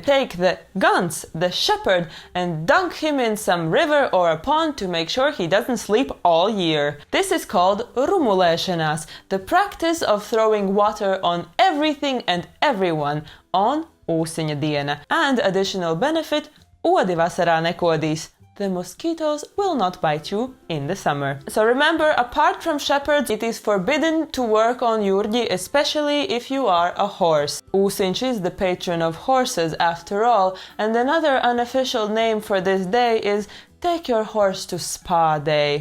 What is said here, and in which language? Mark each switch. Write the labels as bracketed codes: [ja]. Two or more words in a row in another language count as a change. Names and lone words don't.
[en] Take the gans, the shepherd, and dunk him in some river or a pond to make sure he doesn't sleep all year. This is called rumulēšanās, the practice of throwing water on everything and everyone on [lv] ūsiņa diena. [en] And additional benefit, [lv] odi vasarā nekodīs. [en] The mosquitoes will not bite you in the summer. So remember, apart from shepherds, it is forbidden to work on Jurģi, especially if you are a horse. Ūsiņš is the patron of horses after all, and another unofficial name for this day is take your horse to spa day.